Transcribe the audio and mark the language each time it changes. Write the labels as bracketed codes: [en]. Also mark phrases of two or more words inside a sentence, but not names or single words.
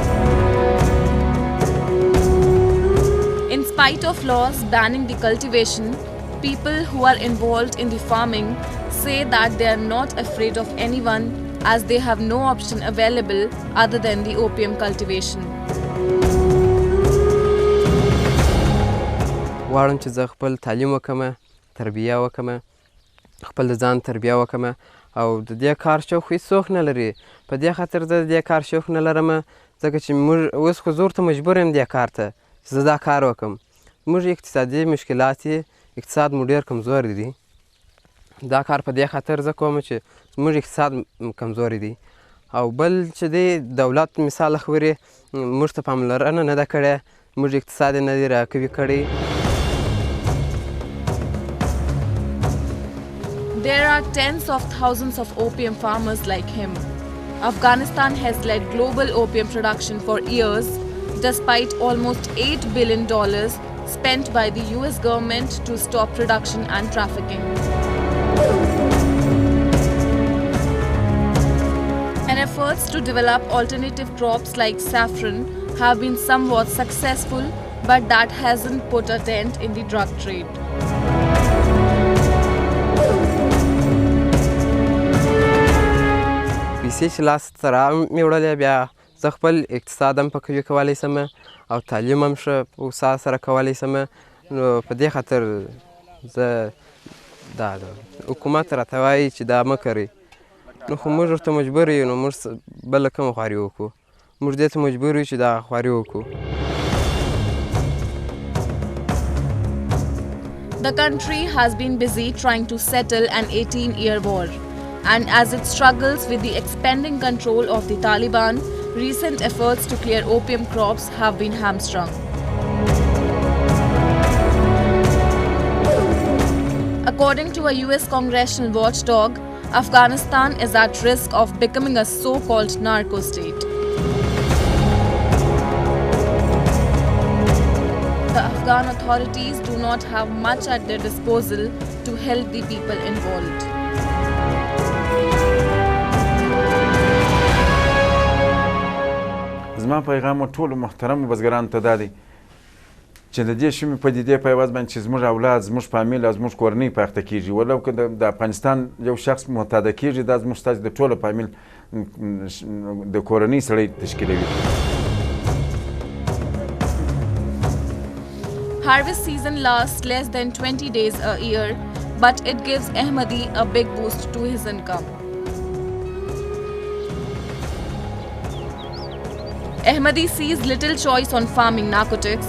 [en] In spite of laws banning the cultivation, people who are involved in the farming say that they are not afraid of anyone as they have no option available other than the opium cultivation. [ps] غواړم چې زه خپل تعلیم وکړم، تربیه وکړم، خپل د ځان تربیه وکړم او د دې کار شوق هېڅوک نه لري. په دې خاطر زه د دې کار شوق نه لرم، ځکه چې موږ اوس خو زه ورته مجبور یم دې کار ته چې زه دا کار وکړم. موږ اقتصادي مشکلات یې، اقتصاد مو ډېر کمزوری دی. دا کار په دې خاطر زه کوم چې زموږ اقتصاد کمزوری دی، او بل چې دی دولت مثال خبرې موږ ته پاملرنه نه ده کړې، موږ اقتصاد یې نه دی راقوي کړی. [en] There are tens of thousands of opium farmers like him. Afghanistan has led global opium production for years, despite almost $8 billion spent by the US government to stop production and trafficking. And efforts to develop alternative crops like saffron have been somewhat successful, but that hasn't put a dent in the drug trade. [ps] پیسې چې لاس ته مې وړلې، بیا زه خپل اقتصاد هم په قوي کولی شم او تعلیم هم ښه هوسا سره کولی شم. نو په دې خاطر زه دا حکومت راته وایي چې دا مه کوئ، نو خو موږ ورته مجبور یو، نو موږ بله کومه خواري وکړو؟ موږ دې ته مجبور یو چې دا خواري وکړو. [en] The country has been busy trying to settle an 18-year war. And as it struggles with the expanding control of the Taliban, recent efforts to clear opium crops have been hamstrung. According to a US congressional watchdog, Afghanistan is at risk of becoming a so-called narco state. The Afghan authorities do not have much at their disposal to help the people involved. [ps] زما پیغام ټولو محترمو بزګرانو ته دا دی چې د دې شومې پدیدې په عوض باندې چې زموږ اولاد زموږ فامیل او زموږ کورنۍ په اخته کېږي ولو که د افغانستان یو شخص معتاده کېږي دا زموږ ستاسو د ټوله فامیل د کورنۍ سړی تشکیلوي. [en] Harvest season lasts less than 20 days a year, but it gives Ahmadi a big boost to his income. Ahmadi sees little choice on farming narcotics.